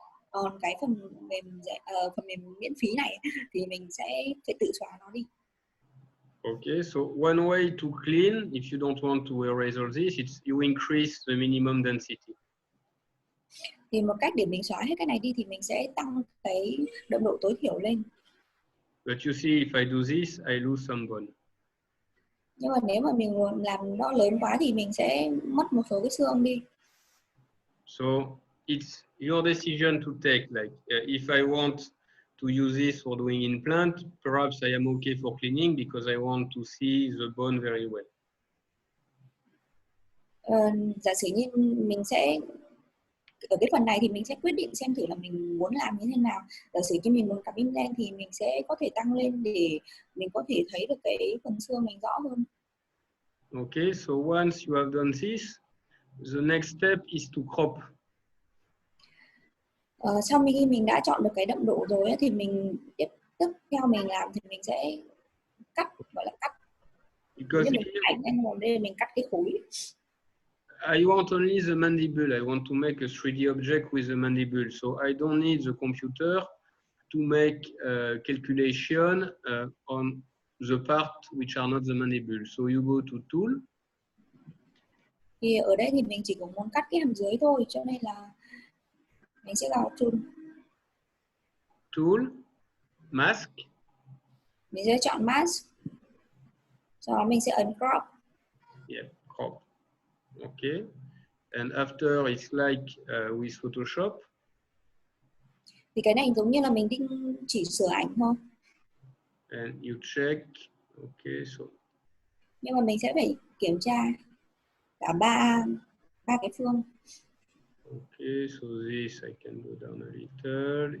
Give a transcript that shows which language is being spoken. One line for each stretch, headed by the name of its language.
Vietnamese: Còn cái phần mềm miễn phí này thì mình sẽ phải tự xóa nó đi.
English: Okay, so one way to clean, if you don't want to erase all this, it's you increase the minimum density.
Vietnamese: Thì một cách để mình xóa hết cái này đi thì mình sẽ tăng cái đậm độ tối thiểu lên.
English: But you see, if I do this, I lose some bone.
Vietnamese: Nhưng mà nếu mà mình làm nó lớn quá thì mình sẽ mất một số cái xương đi.
English: So it's your decision to take. Like if I want to use this for doing implant, perhaps I am okay for cleaning because I want to see the bone very well.
Vietnamese: Giả sử như mình sẽ ở cái phần này thì mình sẽ quyết định xem thử là mình muốn làm như thế nào. Giả sử như mình muốn cắm implant thì mình sẽ có thể tăng lên để mình có thể thấy được cái phần xương mình rõ hơn.
English: Okay, so once you have done this, the next step is to crop.
Vietnamese: Sau khi mình đã chọn được cái đậm độ rồi ấy, thì mình tiếp theo mình làm thì mình sẽ cắt, gọi là cắt.
English: Because
Vietnamese: như mình ảnh anh vào đây mình cắt cái khối.
English: I want only the mandible. I want to make a 3D object with the mandible. So I don't need the computer to make calculation on the part which are not the mandible. So you go to tool.
Vietnamese: Thì ở đây thì mình chỉ có muốn cắt cái hàm dưới thôi, cho nên là mình sẽ vào
English: Tool, mask.
Vietnamese: Mình sẽ chọn mask. Sau đó mình sẽ ấn crop.
English: Yeah, crop. Okay. And after it's like with Photoshop.
Vietnamese: Thì cái này giống như là mình chỉ sửa ảnh thôi.
English: And you check. Okay, so.
Vietnamese: Nhưng mà mình sẽ phải kiểm tra cả ba cái phương.
English: Okay, so this I can go down a little.